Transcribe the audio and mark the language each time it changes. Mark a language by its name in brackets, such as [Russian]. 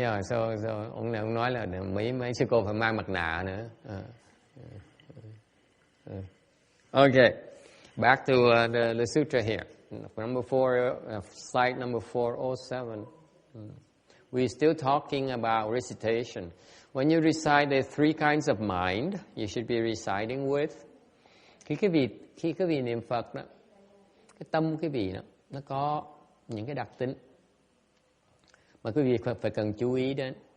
[Vietnamese] So ông nói là mấy sư cô phải mang mặt nạ nữa. [English] Okay, back to the sutra here. Number 4, slide number 407. We're still talking about recitation. When you recite, there are 3 kinds of mind you should be reciting with. [Vietnamese] Khi cái vị niệm Phật đó, cái tâm cái vị đó, nó có những cái đặc tính mà quý vị phải cần chú ý đến.